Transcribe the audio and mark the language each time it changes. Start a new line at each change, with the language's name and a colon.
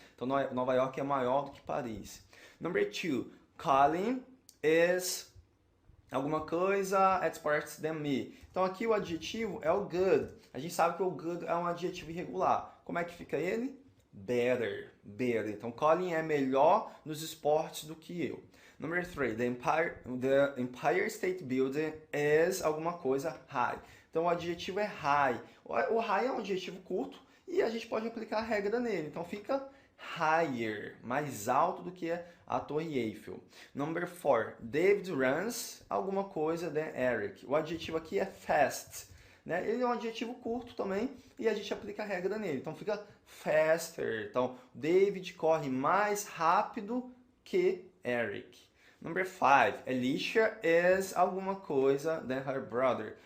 Portuguese: Então, Nova York é maior do que Paris.
English: Number 2, Colin is
Portuguese: alguma coisa
English: experts than me.
Portuguese: Então, aqui o adjetivo é o good. A gente sabe que o good é um adjetivo irregular. Como é que fica ele? Better. Então, Colin é melhor nos esportes do que eu.
English: Number 3, the Empire State Building is
Portuguese: alguma coisa
English: high.
Portuguese: Então, o adjetivo é high. O high é um adjetivo curto e a gente pode aplicar a regra nele. Então, fica higher, mais alto do que a Torre Eiffel.
English: Number 4, David runs
Portuguese: alguma coisa
English: than Eric.
Portuguese: O adjetivo aqui é fast. Né? Ele é um adjetivo curto também e a gente aplica a regra nele. Então fica faster. Então, David corre mais rápido que Eric.
English: Number 5, Alicia is
Portuguese: alguma coisa
English: than her brother.